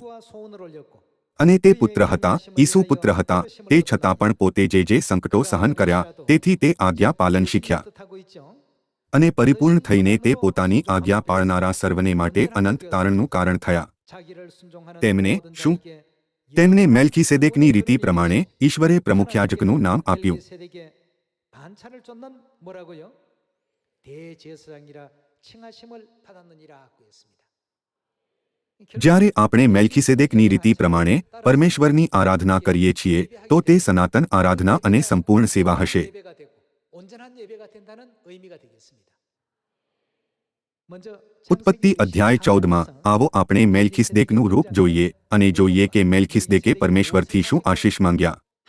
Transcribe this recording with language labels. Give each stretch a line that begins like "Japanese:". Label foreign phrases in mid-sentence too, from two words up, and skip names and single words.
Gujarati: અને તે પુત્ર હતા, ઈસુ પુત્ર હતા, તે છતાં પણ પોતે જે સંકટો સહન કર્યા તેથી તે આજ્ઞા પાલન શીખ્યા. અને પરિપૂર્ણ થઈને તે પોતાની આજ્ઞા પાળનારા સર્વને માટે અનંત તારણનું કારણ થયા. તેમને શું? તેમને મેલ્કીસેદેકની રીતિ પ્રમાણે ઈશ્વરે પ્રમુખયાજકનું નામ આપ્યું.
Korean: 반찬을 쫓는 뭐라고요? 대제사장이라 칭하심을 받았느니라고 했습니다.
Gujarati: જ્યારે આપણે મેલ્કીસેદેકની રીતિ પ્રમાણે પરમેશ્વરની આરાધના કરીએ છીએ તો તે સનાતન આરાધના અને સંપૂર્ણ સેવા હશે. ઉત્પત્તિ અધ્યાય 14માં આવો આપણે મેલ્કીસેદેકનું રૂપ જોઈએ અને જોઈએ કે મેલ્કીસેદેકે પરમેશ્વરથી શું આશીષ માંગ્યા.